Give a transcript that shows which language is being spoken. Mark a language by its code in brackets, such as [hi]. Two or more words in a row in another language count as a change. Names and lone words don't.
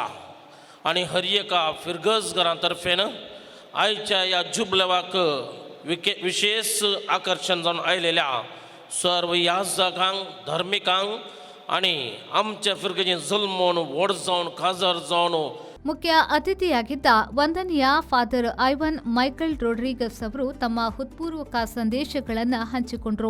[kok] आनी हर एका फिरगजगारां तर्फेन आयच्या ह्या जुबलेवाक विशेष आकर्षण जावन आयलेल्या सर्व याजकांक, धर्मिकांक आणि आमच्या फिरगेची जल्मोन व्हड जावन खाजर जावन [kn] ಮುಖ್ಯ ಅತಿಥಿಯಾಗಿದ್ದ ವಂದನೀಯ ಫಾದರ್ ಐವನ್ ಮೈಕಲ್ ರೋಡ್ರಿಗಸ್ ಅವರು ತಮ್ಮ ಹೃತ್ಪೂರ್ವಕ ಸಂದೇಶಗಳನ್ನು ಹಂಚಿಕೊಂಡರು.